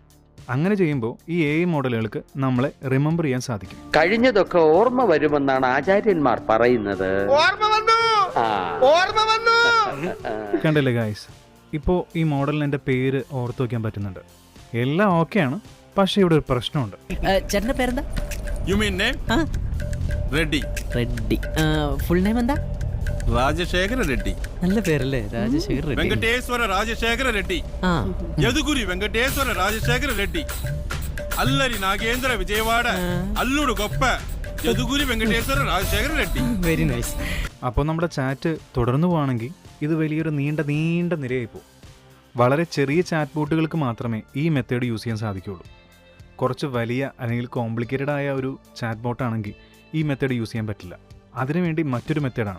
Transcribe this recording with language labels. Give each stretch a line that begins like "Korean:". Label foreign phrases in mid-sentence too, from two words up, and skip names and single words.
Malayalam: അങ്ങനെ ചെയ്യുമ്പോൾ ഈ AI മോഡലുകൾക്ക് നമ്മളെ റിമെമ്പർ ചെയ്യാൻ സാധിക്കും. കഴിഞ്ഞതൊക്കെ ഓർമ്മ വരുമെന്നാണ് ആചാര്യന്മാർ പറയുന്നത്. കണ്ടില്ലേ ഗായ്സ്, ഇപ്പോൾ ഈ മോഡലിന് എൻ്റെ പേര് ഓർത്തു വയ്ക്കാൻ പറ്റുന്നുണ്ട്. എല്ലാം ഓക്കെയാണ്, പക്ഷേ ഇവിടെ ഒരു പ്രശ്നമുണ്ട്. ചേട്ടന്റെ പേരെന്താ?
English: You mean name?
Malayalam: റെഡ്ഡി. റെഡ്ഡി.
English: full name
Malayalam: എന്താ? രാജശേഖര റെഡ്ഡി. നല്ല പേരല്ലേ, രാജശേഖർ റെഡ്ഡി.
Telugu: വെങ്കടേശ്വര രാജശേഖര రెడ్డి. యదుగురి వెంకటేశ్వర రాజశేఖర రెడ్డి. అల్లరి నాగేంద్ర విజయవాడ అల్లుడు గొప్ప యదుగురి వెంకటేశ్వర రాజశేఖర రెడ్డి.
English: very nice.
Malayalam: അപ്പോൾ നമ്മുടെ ചാറ്റ് തുടർന്നു പോവാണെങ്കിൽ ഇത് വലിയൊരു നീണ്ട നിരയായി പോകും. വളരെ ചെറിയ ചാറ്റ് ബോട്ടുകൾക്ക് മാത്രമേ ഈ
English: method use
Malayalam: ചെയ്യാൻ സാധിക്കുകയുള്ളൂ. കുറച്ച് വലിയ അല്ലെങ്കിൽ കോംപ്ലിക്കേറ്റഡ് ആയ ഒരു ചാറ്റ് ബോട്ടാണെങ്കിൽ ഈ
English: method use
Malayalam: ചെയ്യാൻ പറ്റില്ല. അതിനുവേണ്ടി മറ്റൊരു മെത്തേഡാണ്.